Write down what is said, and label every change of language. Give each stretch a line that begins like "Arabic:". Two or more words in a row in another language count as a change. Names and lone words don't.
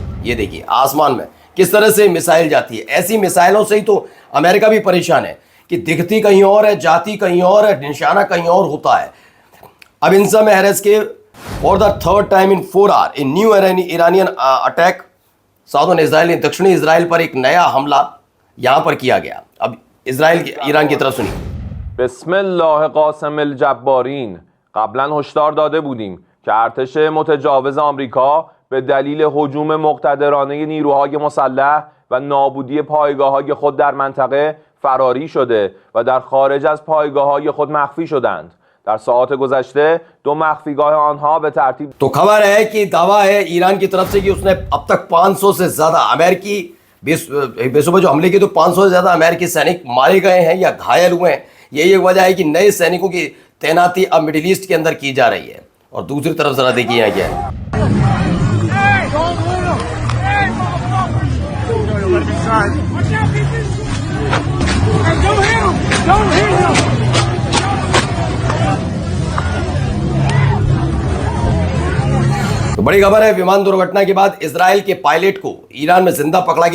Hindi: ये देखिए आसमान में किस तरह से मिसाइल जाती है। ऐसी मिसाइलों से ही तो अमेरिका भी परेशान है कि दिखती कहीं और है, जाती कहीं और है, निशाना कहीं और होता है। अब इन सब हैरेस के
English: for the third time in 4 hour in new Iranian attack southern Israel,
Hindi: दक्षिणी इजराइल पर एक नया हमला यहां पर किया गया। अब इजराइल की ईरान की तरफ सुनिए।
Arabic: بسم قاسم الجبارین
Persian: قبلا هشدار داده بودیم که ارتش متجاوز آمریکا به دلیل هجوم مقتدرانه نیروهای مسلح و نابودی پایگاه‌های خود در منطقه فراری شده و در خارج از پایگاه‌های خود مخفی شدند. در ساعات گذشته 2 مخفیگاه آنها به ترتیب
Hindi: तो खबर है कि दावा है ईरान की तरफ से कि उसने अब तक 500 से ज्यादा अमेरिकी बेसों पर जो हमले किए तो 500 से ज्यादा अमेरिकी सैनिक मारे गए हैं या घायल हुए हैं। यही एक वजह है कि नए सैनिकों की तैनाती अब मिडिल ईस्ट के अंदर की जा रही है। और दूसरी तरफ जरा देखिए यहाँ क्या है। तो बड़ी खबर है, विमान दुर्घटना के बाद इजराइल के पायलट को ईरान में जिंदा पकड़ा गया।